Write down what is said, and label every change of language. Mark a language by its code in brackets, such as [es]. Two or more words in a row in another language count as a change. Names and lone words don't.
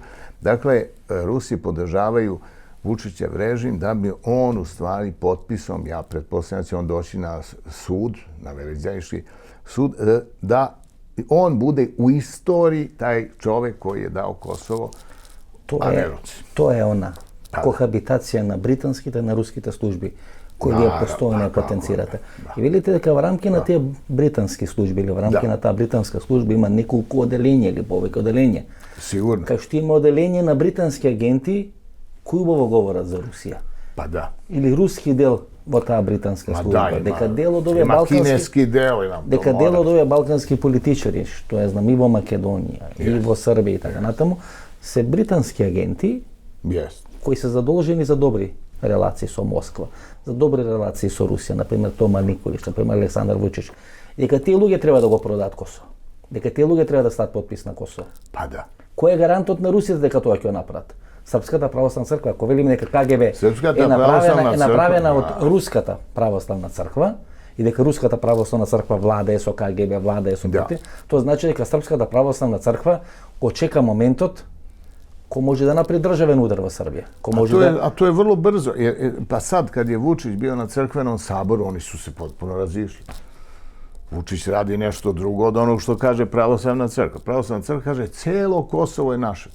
[sr] Dakle, Rusi podržavaju Vučićev režim da bi on u stvari potpisom, ja pretpostavljam da će on doći na sud, na Veleizjački sud, da on bude u istoriji taj čovek koji je dao Kosovo, a ne Rusi. [mk] Тоа е она кохабитација на британските и на руските служби, кои вие постојано потенцирате. И видите дека во рамки на тие британски служби или во рамки на таа британска служба има неколку оделења или повеќе оделења. Сигурно. Кај што има оделење на британски агенти кои убаво говорат за Русија. Па да. Или руски дел во таа британска служба, дека дел од овие балкански, кинески дел, дека дел од овие балкански политичари, што ја знам и во Македонија, и во Србија и така натаму, се британски агенти кои се задолжени за добри [sr] relaciji sa Moskva, za dobre relaciji sa Rusija, na primjer Toma Nikolić, na primjer Aleksandar Vučić, [mk] дека тие луѓе треба да го продадат Косово. Дека тие луѓе треба да стават подпис на Косово. [sr] Pa da. [mk] Кој е гарантот на Русија дека тоа ќе го направат? Српската православна црква, ако велиме дека КГБ Српската е православна направена црква, од Руската православна црква и дека Руската православна црква владее со КГБ, владее со ПТ, тоа значи дека Српската православна црква го чека моментот [sr] ko može da napravi državen udar u Srbiji. A to je vrlo brzo. Pa sad, kad je Vučić bio na crkvenom saboru, oni su se potpuno razišli. Vučić radi nešto drugo od onog što kaže pravoslavna crkva. Pravoslavna crkva kaže, celo Kosovo je naše.